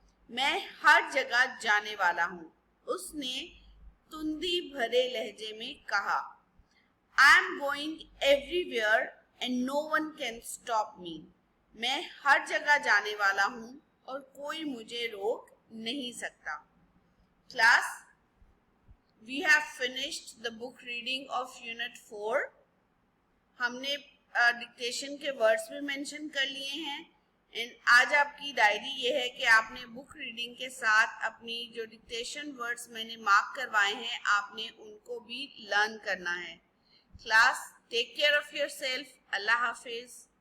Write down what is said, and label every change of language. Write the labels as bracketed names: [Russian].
[Hindi] मैं हर जगह जाने वाला हूँ, उसने तुंदी भरे लहजे में कहा. [English] I am going everywhere and no one can stop me. [Hindi] मैं हर जगह जाने वाला हूँ और कोई मुझे रोक नहीं सकता. [English] Class, we have finished the book reading of unit 4. [Hindi] हमने डिक्टेशन के वर्ड्स भी मेंशन कर लिए हैं. एंड आज आपकी डायरी ये है कि आपने बुक रीडिंग के साथ अपनी जो डिक्टेशन वर्ड्स मैंने मार्क करवाए हैं आपने उनको भी लर्न करना है. Class, [English] Take care of yourself. [Hindi] Allah Hafiz.